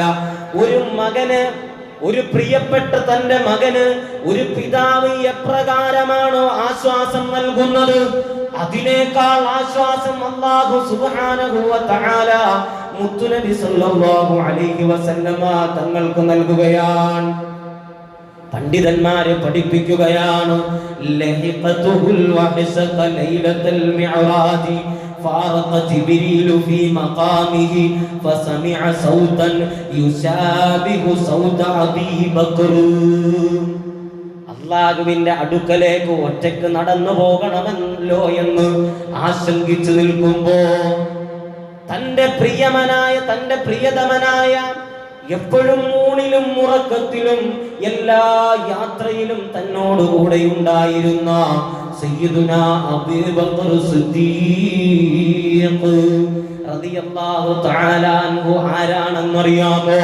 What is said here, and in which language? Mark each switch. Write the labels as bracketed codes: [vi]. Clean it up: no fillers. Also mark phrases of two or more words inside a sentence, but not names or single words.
[ml] ഒരു മകന്, ഒരു പ്രിയപ്പെട്ട തന്റെ മകന് ഒരു പിതാവ് എപ്രകാരമാണോ ആശ്വാസം നൽകുന്നത്, അതിനേക്കാൾ ആശ്വാസം [ar] الله سبحانه وتعالى [ml] മുത്തുനബി [ar] صلى الله عليه وسلم [ml] തങ്ങൾക്ക് നൽകുകയാണ്. പണ്ഡിതന്മാരെ പഠിപ്പിക്കുകയാണ്, [ar] لحقته الوحشة ليلة المعراج فارق جبريل في مقامه فسمع صوتا يشابه صوت أبي بكر. [ml] അല്ലാഹുവിന്റെ അടുക്കലേക്ക് ഒറ്റയ്ക്ക് നടന്നു പോകണമല്ലോ എന്ന് ആശങ്കിച്ചു നിൽക്കുമ്പോ തന്റെ പ്രിയമനായ തന്റെ പ്രിയതമനായ എപ്പോഴും ഊണിലും ഉറക്കത്തിലും എല്ലാ യാത്രയിലും തന്നോടുകൂടെ ഉണ്ടായിരുന്ന സയ്യിദുനാ അബൂബക്കർ സിദ്ദീഖ് [ar] رضي الله تعالى عنه [ml] ആരാണെന്നറിയാമോ?